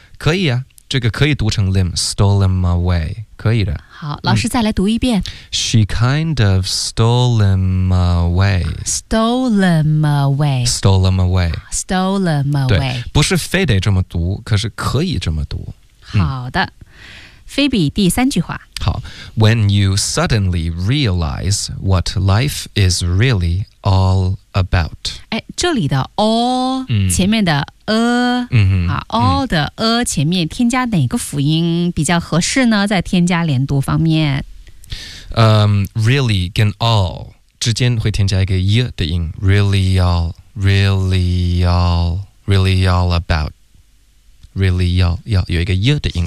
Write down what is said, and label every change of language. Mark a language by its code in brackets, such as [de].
[zh] 可以啊，这个可以读成 limb， [en] stole him away， [zh] 可以的。好，老师再来读一遍。 [en] She kind of stole him away. Stole him away. Stole him away. Stole him away. [zh] 不是非得这么读，可是可以这么读。好的，菲比第三句话。 [en] 好， When you suddenly realize what life is really all about. [zh] 这里的 all 前面的all 的前面添加哪个辅音比较合适呢？在添加连读方面。 Really 跟 all 之间会添加一个 y 的音 really all really all really all about really all 要有一个 y 的音的